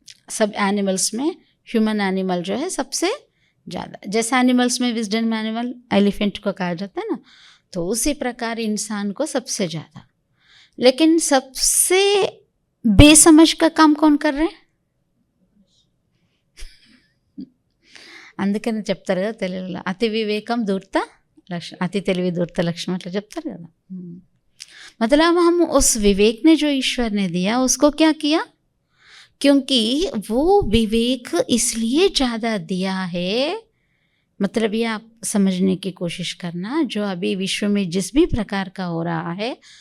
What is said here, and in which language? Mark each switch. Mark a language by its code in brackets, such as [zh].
[hi] सब एनिमल्स में human animal जो है सबसे ज़्यादा, जैसे एनिमल्स में विजडम एनिमल एलिफेंट को कहा जाता है ना, तो उसी प्रकार इंसान को सबसे ज़्यादा। लेकिन सबसे बेसमझ का काम कौन कर रहे हैं? [te] అందుకని చెప్తారు కదా తెలుగులో, అతి వివేకం ధూర్త లక్ష్మి, అతి తెలివి ధూర్త లక్ష్మి, అట్లా చెప్తారు కదా। [hi] मतलब हम उस विवेक ने जो ईश्वर ने दिया उसको क्या किया, क्योंकि वो विवेक इसलिए ज़्यादा दिया है, मतलब ये आप समझने की कोशिश करना, जो अभी विश्व में जिस भी प्रकार का हो रहा है,